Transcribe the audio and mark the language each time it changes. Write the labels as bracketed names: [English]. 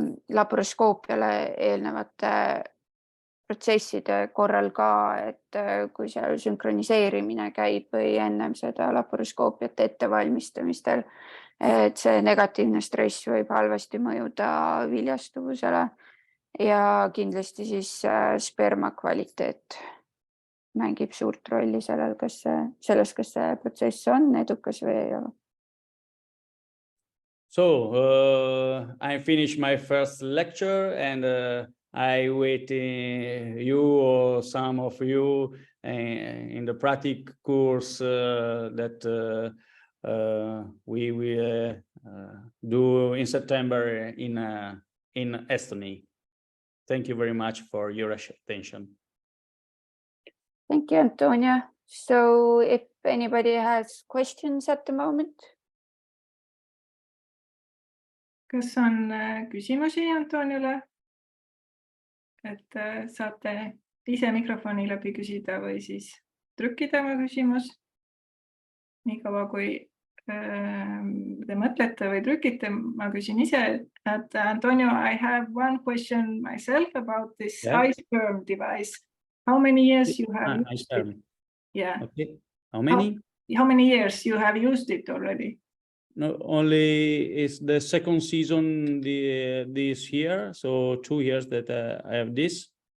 [Estonian] laparoskoopiale eelnevate protsesside korral ka, et kui seal sünkroniseerimine käib või ennem seda laparoskoopiat ettevalmistamistel, et see negatiivne stress võib halvasti mõjuda viljastuvusele ja kindlasti siis sperma kvaliteet mängib suurt rolli selles, kas see protsess on edukas või ei ole. [English] So I finished my first lecture and I wait you or some of you in the practice course that we will do in September in Estonia. Thank you very much for your attention. Thank you, Antonio. So if anybody has questions at the moment. [Estonian] Kas on küsimusi Antoniole? Et saate ise mikrofoni läbi küsida või siis trükkida oma küsimus. Nii kaua kui te mõtlete või trükite, ma küsin ise. [English] Et Antonio, I have one question myself about this iSperm device. How many years you have used it? Yeah. Okay. How many? How many years you have used it already? No, only it's the second season this year, so 2 years that I have this.